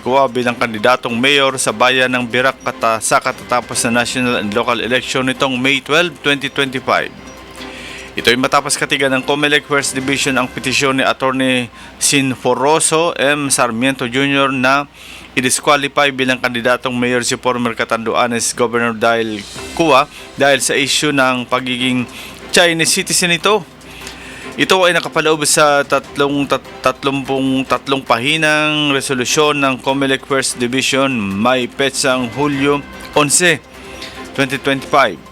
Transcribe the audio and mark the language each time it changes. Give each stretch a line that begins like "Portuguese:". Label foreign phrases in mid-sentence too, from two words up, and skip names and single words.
Filipino: Cua bilang kandidatong mayor sa bayan ng Birac sa katatapos na
English: national and local election
Filipino: nitong May 12, 2025. Ito ay matapos katigan ng COMELEC First Division ang petisyon ni Attorney Sinforoso M. Sarmiento Jr. na i-disqualify bilang kandidatong mayor si former Catanduanes Governor Cua dahil sa issue ng pagiging Chinese citizen ito. Ito ay nakapaloob sa 33 pahinang resolusyon ng COMELEC First Division may petsang Hulyo 11, 2025.